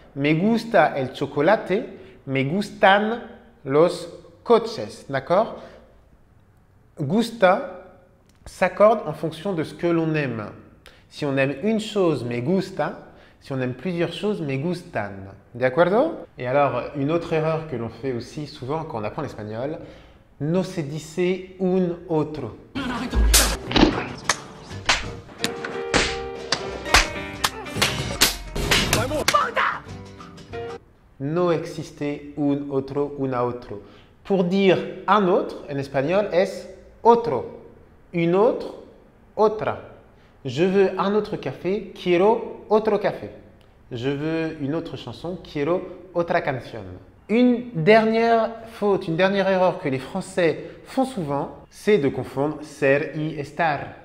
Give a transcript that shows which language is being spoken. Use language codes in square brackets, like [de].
[es] Me gusta el chocolate, me gustan los coches. [fr] D'accord? Gusta s'accorde en fonction de ce que l'on aime. Si on aime une chose, me gusta. Si on aime plusieurs choses, me gustan. D'accord? Et alors, une autre erreur que l'on fait aussi souvent quand on apprend l'espagnol, [es] no se dice un otro. No existe un otro, una otro. [fr] Pour dire un autre, en espagnol, [es] es otro. [fr] Une autre, otra. Je veux un autre café, [es] quiero otro café. [fr] Je veux une autre chanson, [es] quiero otra canción. [fr] Une dernière faute, une dernière erreur que les Français font souvent, c'est de confondre ser y estar.